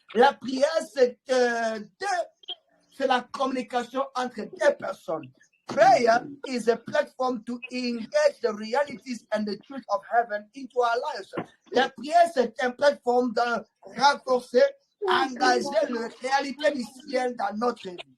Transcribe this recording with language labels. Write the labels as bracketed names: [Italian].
[French] La prière, c'est la communication entre deux personnes. [English] Prayer is a platform to engage the realities and the truth of heaven into our lives. [French] La prière, c'est une plateforme de renforcer, engager la réalité du ciel dans notre vie.